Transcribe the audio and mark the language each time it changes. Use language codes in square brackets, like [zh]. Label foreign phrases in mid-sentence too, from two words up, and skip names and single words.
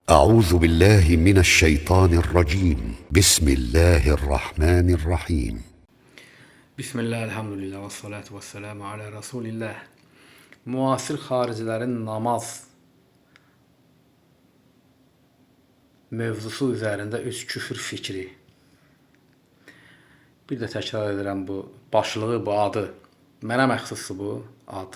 [ar] أعوذ بالله من الشيطان الرجيم بسم الله الرحمن الرحيم بسم الله الحمد لله و الصلاة و السلام على رسول الله. [az] Müasir xaricilərin namaz mövzusu üzərində 3 küfür fikri. Bir də təkrar edirəm, bu başlığı, bu adı. Mənə məxsusdur bu ad.